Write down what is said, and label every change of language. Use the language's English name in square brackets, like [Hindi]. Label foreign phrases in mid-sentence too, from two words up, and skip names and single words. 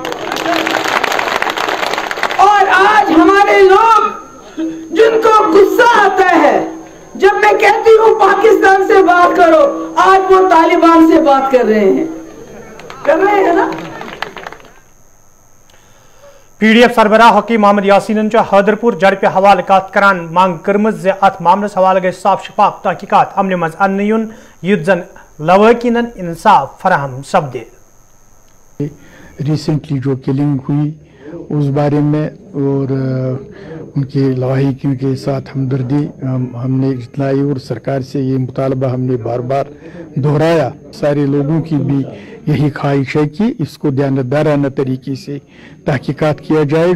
[Hindi] और आज हमारे लोग जिनको गुस्सा आता है जब मैं कहती हूँ पाकिस्तान से बात करो, आज वो तालिबान से बात कर रहे हैं ना। [Kashmiri] पीडीएफ सरबराह हकीम मोहम्मद यासीन हैदरपुर जड़प हवाले कत करान मांग कर्म अत मामलस हवाले गई साफ शफाफ तहकीकात अमल मज अन्न युन युत जन लवाकिन इंसाफ फराहम सपदे। [Hindi] रिसेंटली जो किलिंग हुई उस बारे में और उनके लवाहिकीन के साथ हमदर्दी हमने जताई और सरकार से ये मुतालबा हमने बार बार दोहराया। सारे लोगों की भी यही ख्वाहिश है कि इसको ध्यानदाराना तरीके से तहकीकात किया जाए।